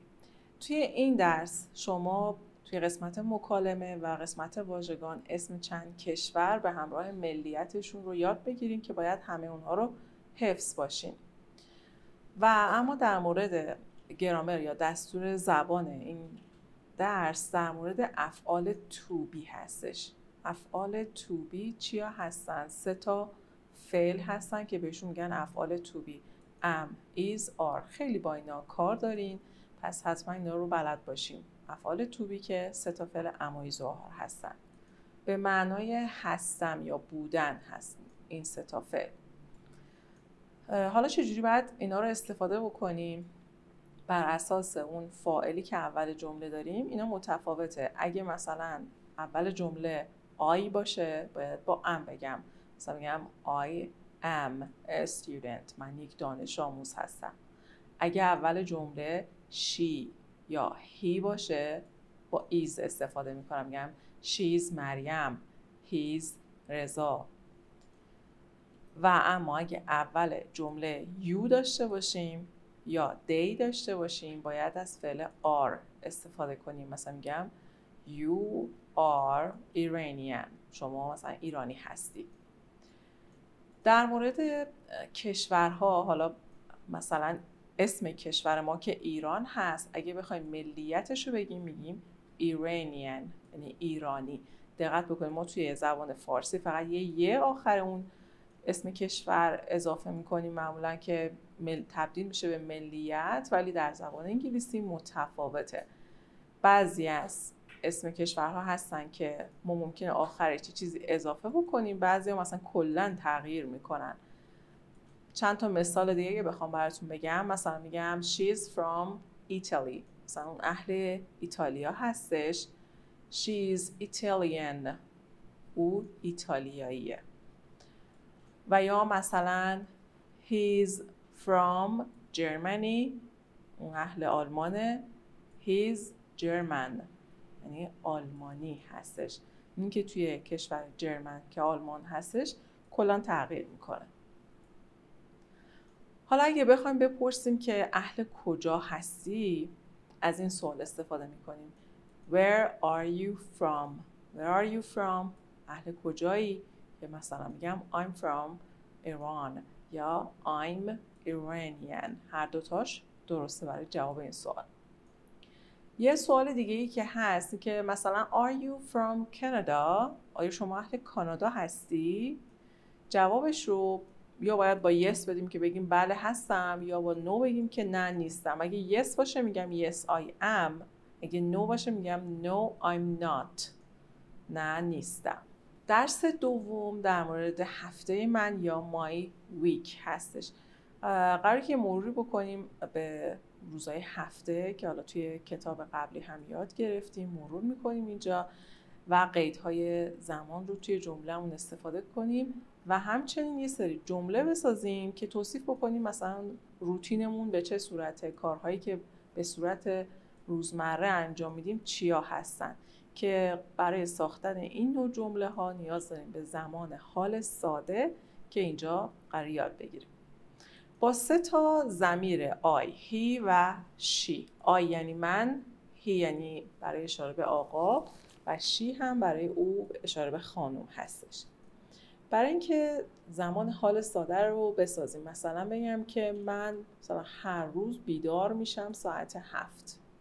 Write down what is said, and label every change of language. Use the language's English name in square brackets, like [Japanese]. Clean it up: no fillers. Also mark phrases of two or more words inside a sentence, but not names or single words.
[Persian] توی این درس شما توی قسمت مکالمه و قسمت واژگان اسم چند کشور به همراه ملیتشون رو یاد بگیریم که باید همه اونها رو حفظ باشیم. و اما در مورد گرامر یا دستور زبان این درس در مورد افعال [English] to be [Persian] هستش. افعال [English] to be [Persian] چیا هستن؟ 3 تا فعل هستن که بهشون میگن افعال [English] to be. am, is, are. [Persian] خیلی با اینا کار دارین، پس حتما اینا رو بلد باشیم. افعال [English] to be [Persian] که 3 تا فعل [English] am, is [Persian] و are هستن. به معنای هستم یا بودن هستن این 3 تا فعل. حالا چجوری باید اینا رو استفاده بکنیم؟ بر اساس اون فاعلی که اول جمله داریم اینا متفاوته. اگه مثلا اول جمله I باشه باید با am بگم. [English] مثلا میگم I am a student. [Persian] من یک دانش آموز هستم. اگه اول جمله she یا he باشه با is استفاده میکنم. میگم she's مریم، he's رضا. و اما اگه اول جمله you داشته باشیم یا they داشته باشیم باید از فعل are استفاده کنیم. [English] مثلا میگم you are Iranian. [Persian] شما مثلا ایرانی هستی. در مورد کشورها، حالا مثلا اسم کشور ما که ایران هست، اگه بخوایم ملیتش رو بگیم میگیم Iranian، یعنی ایرانی. دقت بکنیم ما توی زبان فارسی فقط یه آخر اون اسم کشور اضافه میکنیم معمولا که تبدیل میشه به ملیت، ولی در زبان انگلیسی متفاوته. بعضی از اسم کشورها هستن که ما ممکنه آخرش چیزی اضافه بکنیم، بعضی ها مثلا کلا تغییر میکنن. چند تا مثال دیگه که بخوام براتون بگم، مثلا میگم [English] she's from Italy. [Persian] مثلا اون اهل ایتالیا هستش. [English] she's Italian. [Persian] او ایتالیاییه. و یا مثلا [English] he's from Germany. [Persian] اون اهل آلمانه. [English] he's German، [Persian] یعنی آلمانی هستش. این که توی کشور جرمن که آلمان هستش کلا تغییر میکنه. حالا اگه بخوایم بپرسیم که اهل کجا هستی، از این سوال استفاده میکنیم. [English] Where are you from? Where are you from? [Persian] اهل کجایی؟ که مثلا میگم [English] I'm from Iran [Persian] یا [English] I'm Iranian. [Persian] هر دوتاش درسته برای جواب این سوال. یه سوال دیگه ای که هست که مثلا [English] Are you from Canada? [Persian] آیا شما اهل کانادا هستی؟ جوابش رو یا باید با yes بدیم که بگیم بله هستم، یا با no بگیم که نه نیستم. اگه yes باشه میگم [English] yes I am. [Persian] اگه no باشه میگم [English] no I'm not. [Persian] نه نیستم. درس دوم در مورد هفته من یا [English] my week [Persian] هستش. قراره که مروری بکنیم به روزهای هفته که حالا توی کتاب قبلی هم یاد گرفتیم. مرور میکنیم اینجا و قیدهای زمان رو توی جمله‌مون استفاده کنیم و همچنین یه سری جمله بسازیم که توصیف بکنیم مثلا روتینمون به چه صورته، کارهایی که به صورت روزمره انجام میدیم چیا هستن. که برای ساختن این نوع جمله ها نیاز داریم به زمان حال ساده که اینجا قرار یاد بگیریم. با 3 تا ضمیر [English] I، he [Persian] و she. I یعنی من، he یعنی برای اشاره به آقا و she هم برای او اشاره به خانم هستش. برای اینکه زمان حال ساده رو بسازیم، مثلا بگم که من مثلا هر روز بیدار میشم ساعت 7.